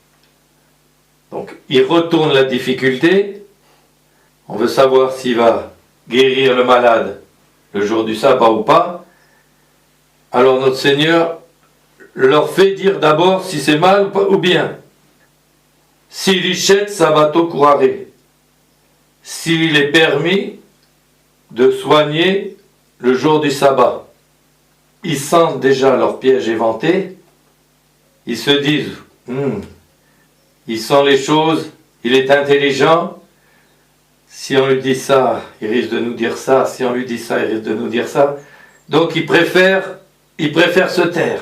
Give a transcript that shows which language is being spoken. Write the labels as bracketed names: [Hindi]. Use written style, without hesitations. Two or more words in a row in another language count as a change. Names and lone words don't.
[French] Donc il retourne la difficulté. On veut savoir s'il va guérir le malade le jour du sabbat ou pas. Alors notre Seigneur leur fait dire d'abord si c'est mal ou bien. [Latin] Si licet sabbato curare, [French] s'il est permis de soigner le jour du sabbat. Ils sentent déjà leur piège éventé, ils se disent, il sent les choses, il est intelligent, si on lui dit ça, il risque de nous dire ça, si on lui dit ça, il risque de nous dire ça, donc il préfère se taire.